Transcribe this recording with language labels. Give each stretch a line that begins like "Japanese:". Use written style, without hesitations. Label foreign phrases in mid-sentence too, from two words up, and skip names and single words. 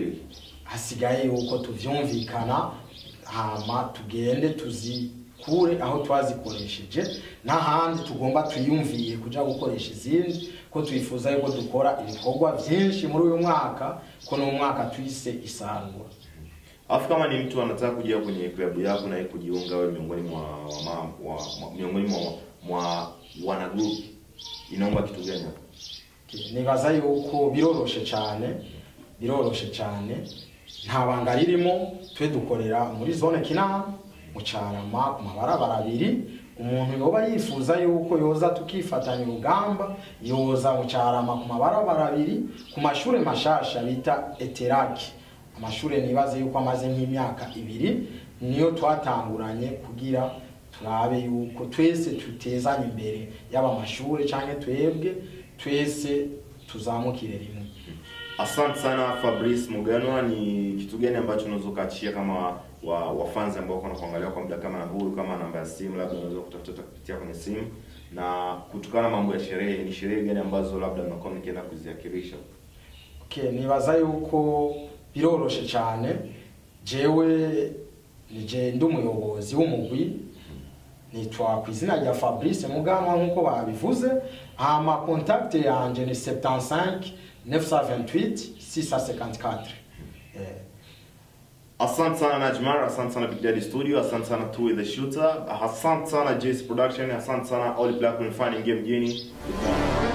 Rundi: hasigaye yuko tuvyumvikana hama tugende tuzikure aho twazikoresheje, n'ahandi tugomba tuyumviye kuja gukoresha izindi, ko twifuza yuko dukora ibikorwa vyinshi muri uyu mwaka, ko no mwaka twise isarura.
Swahili: Afu kama ni mtu anataka kuja kwenye klabu yako na kujiunga wewe miongoni mwa wana group, inaomba kitu gani?
Rundi: Nibaza yuko biroroshe cyane nta banga ririmo. Twe dukorera muri zone Kinama mu Carama ku mabarabara abiri. Umuntu yoba yifuza yuko yoza tukifatanya urugamba, yoza mu Carama ku mabarabara abiri ku mashure mashasha bita Eteraki. Amashure nibaze yuko amaze nk'imyaka 2 niyo twatanguranye kugira turabe yuko twese tutezanye imbere yaba amashure canke twebwe twese tuzamukire rimwe.
Swahili: Asante sana Fabrice Muganwa. Ni kitu gani ambacho unaweza kuachia kama wafans ambao wanakuangalia kwa muda kama na huru, kama namba ya simu labda unaweza kutafuta kupitia kwenye simu, na kutokana mambo ya sherehe, ni sherehe gani ambazo labda mnakuwa mkienda kuziakilisha?
Rundi: Nibaza yuko biroroshe cyane. Jewe nije ndumuyobozi w'umugwi, nitwa kwizina rya Fabrice Muganwa nkuko babivuze. Ama contact yanje ni 75 928 654.
Swahili: Asante sana Najmar, asante sana Big Daddy Studio, asante sana Two the Shooter, asante sana JC Production, asante sana All Black Fun Game Genie.